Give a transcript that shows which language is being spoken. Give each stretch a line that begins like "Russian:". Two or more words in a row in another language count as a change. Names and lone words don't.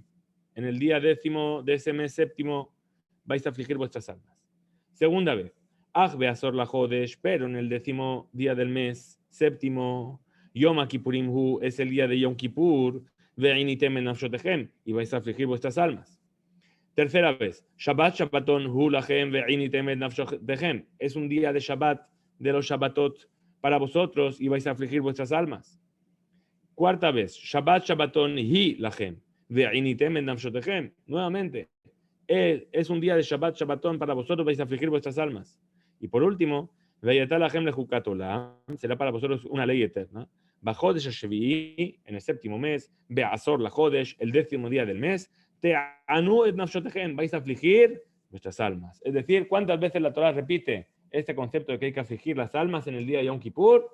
Spanish: En el día 10º de ese mes séptimo vais a afligir vuestras almas. Segunda vez,
Hebrew: אך בעשור לחודש,
Spanish: pero en el 10º día del mes séptimo,
Hebrew: יום כיפורים הוא,
Spanish: es el día de Yom Kippur,
Hebrew: ועניתם את נפשותיכם,
Spanish: y vais a afligir vuestras almas. Tercera vez,
Hebrew: שבת שבתון הוא לכם ועניתם את נפשותיכם.
Spanish: Es un día de Shabbat, de los Shabbatot para vosotros y vais a afligir vuestras almas. Cuarta vez,
Hebrew: שבת שבתון היא לכם ועניתם את נפשותיכם.
Spanish: Nuevamente, es un día de
Hebrew: שבת שבתון
Spanish: para vosotros, vais a afligir vuestras almas. Y por último,
Hebrew: והיתה לכם לחוקת עולם,
Spanish: será para vosotros una ley eterna.
Hebrew: בחודש השביעי,
Spanish: en el séptimo mes,
Hebrew: בעשור לחודש,
Spanish: el 10º día del mes,
Hebrew: תענו את נפשותיכם,
Spanish: vais a afligir vuestras almas. Es decir, ¿cuántas veces la Torah repite este concepto de que hay que afligir las almas en el día de Yom Kippur?